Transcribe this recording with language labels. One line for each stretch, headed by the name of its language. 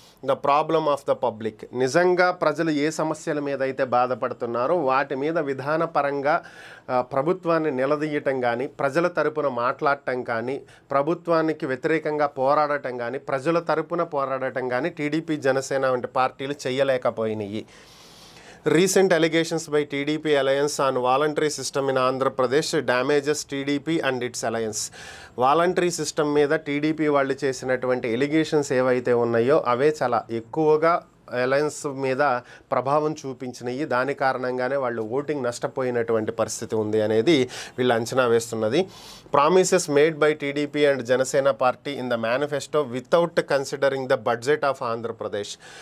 English: The problem of the public.
Telugu: నిజంగా ప్రజలు ఏ సమస్యల మీద అయితే బాధపడుతున్నారో వాటి మీద విధానపరంగా ప్రభుత్వాన్ని నిలదీయటం కానీ, ప్రజల తరపున మాట్లాడటం కానీ, ప్రభుత్వానికి వ్యతిరేకంగా పోరాడటం కానీ, ప్రజల తరపున పోరాడటం కానీ టీడీపీ, జనసేన వంటి పార్టీలు చేయలేకపోయినాయి.
English: Recent allegations by TDP alliance on voluntary system in Andhra Pradesh damages TDP and its alliance.
Telugu: Voluntary system మీద టీడీపీ వాళ్ళు చేసినటువంటి ఎలిగేషన్స్ ఏవైతే ఉన్నాయో అవే చాలా ఎక్కువగా అలయన్స్ మీద ప్రభావం చూపించినాయి. దాని కారణంగానే వాళ్ళు ఓటింగ్ నష్టపోయినటువంటి పరిస్థితి ఉంది అనేది వీళ్ళు అంచనా వేస్తున్నది.
English: Promises made by TDP and Janasena party in the manifesto without considering the budget of Andhra Pradesh.